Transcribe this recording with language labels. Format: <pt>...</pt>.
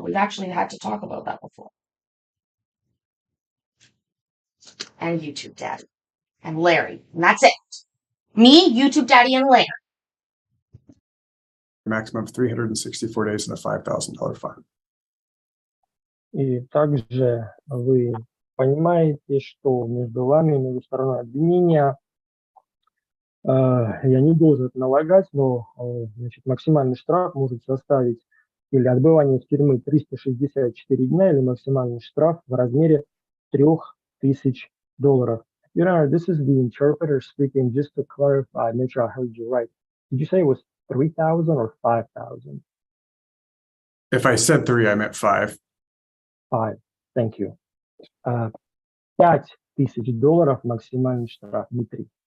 <en>We've actually had to talk about that before. And YouTube Daddy. And Larry. And that's it. Me, YouTube Daddy, and Larry. Maximum of 364 days and a $5,000 fine.</en> <ru>И также вы понимаете, что между вами, между стороной обвинения, я не должен это налагать, но значит, максимальный штраф может составить или отбывание в тюрьмы 364 дня, или максимальный штраф в размере $3000.</ru> <en>Your Honor, this is the interpreter speaking. Just to clarify, make sure I heard you right. Did you say it was 3,000 or 5,000? If I said 3, I meant 5.</en> <ru>5.</ru> <en>Thank you.</en> <ru>$5,000 максимальный штраф, не 3.</ru>